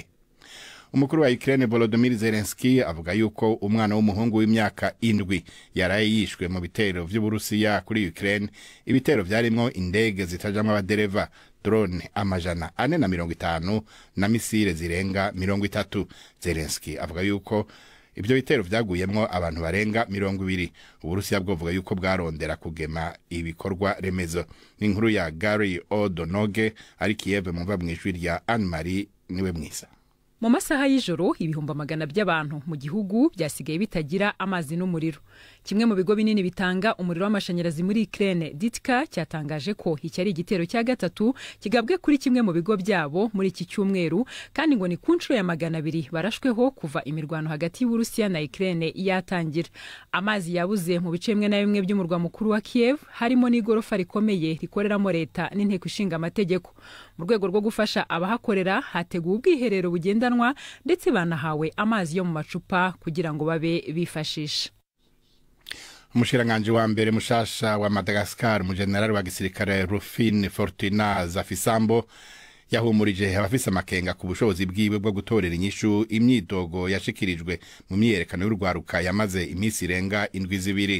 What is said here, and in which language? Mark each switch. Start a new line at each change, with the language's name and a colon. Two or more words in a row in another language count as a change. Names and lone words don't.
Rundi: Umukuru wa Ukraine Volodymyr Zelensky avuga yuko umwana w'umuhungu w'imyaka 7 yaraye yishwe mu bitero vy'Uburusiya kuri Ukraine, ibitero vyarimwo indege zitajamwe abadereva, drone amajana 450 na misile zirenga 30. Zelensky avuga yuko ibyo bitero vyaguyemwo abantu barenga 20. Uburusiya bwovuga yuko bwarondera kugema ibikorwa remezo. N'inkuru ya Gary O'Donoghue ari Kiev mu mvamwijwi rya Anne-Marie niwe mwisa.
Kinyarwanda: Mu masaha y'ijoro ibihumbi magana by'abantu mu gihugu byasigaye bitagira amazi n'umuriro. Kimwe mu bigo binini bitanga umuriro w'amashanyarazi muri Ukraine, Ditka, cyatangaje ko iki ari igitero cya gatatu kigabwe kuri kimwe mu bigo byabo muri iki cyumweru, kandi ngo ni ku nshuro ya 200 barashweho kuva imirwano hagati y'Uburusiya na Ukraine yatangira. Amazi yabuze mu bice bimwe na bimwe by'umurwa mukuru wa Kiev, harimo n'igorofa rikomeye rikoreramo leta n'inteko ishinga amategeko. Mu rwego rwo gufasha abahakorera, hateguwe ubwiherero bugendanwa ndetse banahawe amazi yo mu macupa kugira ngo babe bifashisha.
Rundi: Umushiranganje wa mbere mushasha wa Madagascar mu general wa gisirikare Rufin Fortuna Zafisambo yahumurije abafise amakenga ku bushobozi bwiwe bwo gutorera inyishu imyidogo yashikirijwe mu myerekano y'urwaruka yamaze imisi irenga 7.